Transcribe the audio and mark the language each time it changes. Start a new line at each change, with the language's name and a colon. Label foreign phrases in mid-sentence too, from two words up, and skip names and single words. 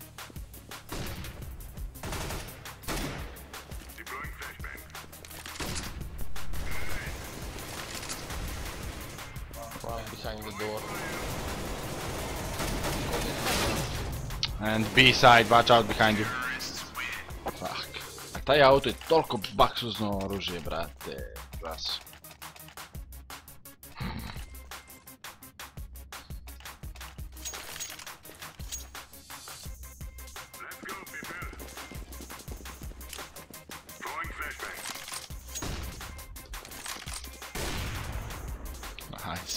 English: Deploying flashbang. One behind the door. And B side, watch out behind you. Fuck.
Serbian: A taj auto je toliko baksuzno oružje, brate. Ras.
English: Let's go, people. Throwing flashbang. Nice.